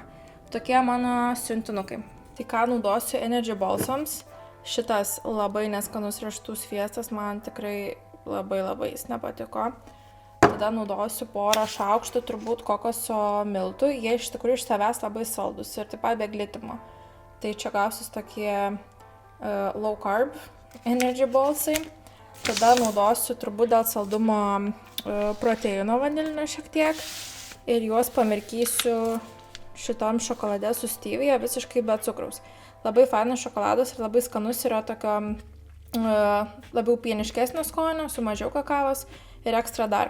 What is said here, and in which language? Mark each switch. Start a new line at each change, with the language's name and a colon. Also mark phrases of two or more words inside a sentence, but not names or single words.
Lithuanian: Tokie mano siuntinukai. Tai ką naudosiu Energy Balsams. Šitas labai neskanus riešutų sviestas man tikrai labai jis nepatiko. Tada naudosiu porą šaukštų turbūt kokoso miltų. Jie iš tikrųjų iš savęs labai saldus ir taip pat be glitimo. Tai čia gausis tokie
English: low carb
Lithuanian: Energy Balsai. Tada naudosiu turbūt dėl saldumo proteino vanilinio šiek tiek. Ir juos pamirkysiu šitam šokolade su stevia visiškai be cukraus. Labai fainas šokoladas ir labai skanus, yra tokio labiau pieniškesnio skonio, su mažiau kakavos ir
English: extra dark.